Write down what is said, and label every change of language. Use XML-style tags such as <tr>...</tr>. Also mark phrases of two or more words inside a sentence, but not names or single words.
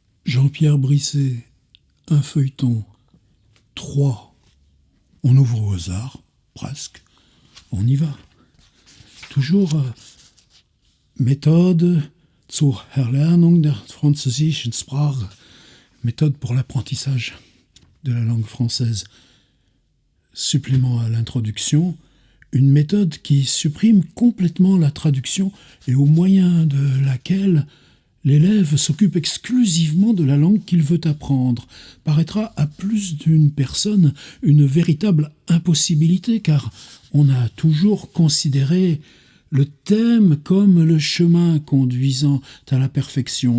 <fr>Jean-Pierre Brisset, un feuilleton, 3. On ouvre au hasard, presque. On y va. Toujours Méthode zur Erlernung der französischen Sprache. Méthode pour l'apprentissage de la langue française. Supplément à l'introduction, une méthode qui supprime complètement la traduction et au moyen de laquelle l'élève s'occupe exclusivement de la langue qu'il veut apprendre, paraîtra à plus d'une personne une véritable impossibilité, car on a toujours considéré le thème comme le chemin conduisant à la perfection.</fr>